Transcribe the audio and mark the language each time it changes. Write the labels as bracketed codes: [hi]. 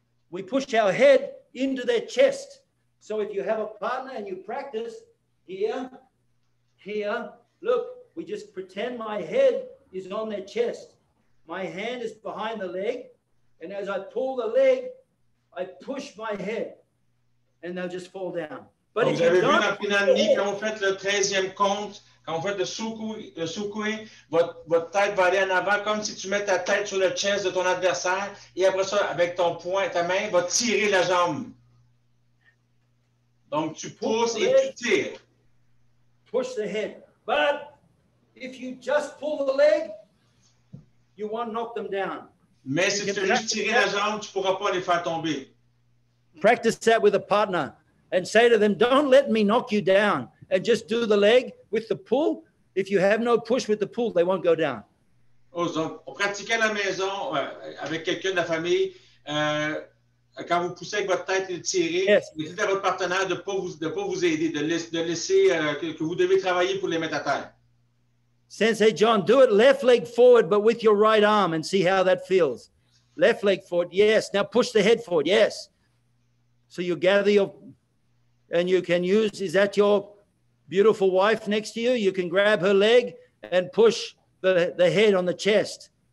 [en] We push our head into their chest. So if you have a partner and you practice here, here, look, we just pretend my head is on their chest. My hand is behind the leg. And as I pull the leg, I push my head. And they'll just fall down. But [fr] donc, vous avez vu dans Pinani, quand vous faites le 13e compte, quand vous faites le soukoué, votre tête va aller en avant comme si tu mets ta tête sur le chest de ton adversaire et après ça, avec ton poing, ta main va tirer la jambe. Donc, tu pousses et tu tires. [en] Push the head. But if you just pull the leg, you won't knock them down. [fr] Mais si tu fais juste tirer la jambe, tu ne pourras pas les faire tomber. [en] Practice that with a partner and say to them, don't let me knock you down, and just do the leg with the pull. If you have no push with the pull, they won't go down. [fr] Donc, on pratiquait à la maison avec quelqu'un de la famille. Quand vous poussez avec votre tête et tirez, vous dites à votre partenaire de ne pas vous aider, de laisser que vous devez travailler pour les mettre à terre. [en] Sensei John, do it left leg forward, but with your right arm, and see how that feels. Left leg forward, yes. Now push the head forward, yes. So you gather your, and you can use, is that your beautiful wife next to you? You can grab her leg and push the head on the chest.